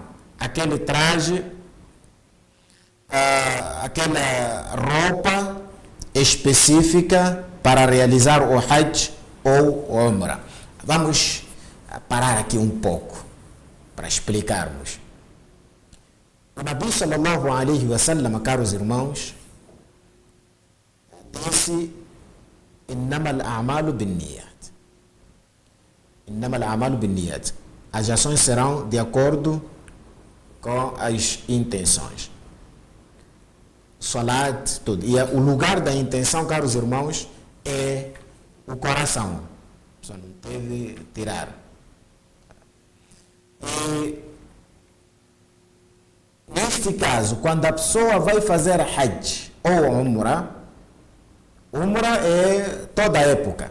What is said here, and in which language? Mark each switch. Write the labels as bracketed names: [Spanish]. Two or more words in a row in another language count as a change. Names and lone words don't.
[Portuguese] Aquele traje, aquela roupa específica para realizar o Hajj ou o Umrah. Vamos parar aqui um pouco para explicarmos. [Arabic] O نبي صلى الله عليه وسلم, [Portuguese] caros irmãos, disse: [Arabic] إنما الأعمال بالنيات. إنما الأعمال بالنيات. [Portuguese] As ações serão de acordo com as intenções. Salat, tudo. E o lugar da intenção, caros irmãos, é o coração. A pessoa não deve tirar. E neste caso, quando a pessoa vai fazer Hajj ou Umrah, Umrah é toda a época.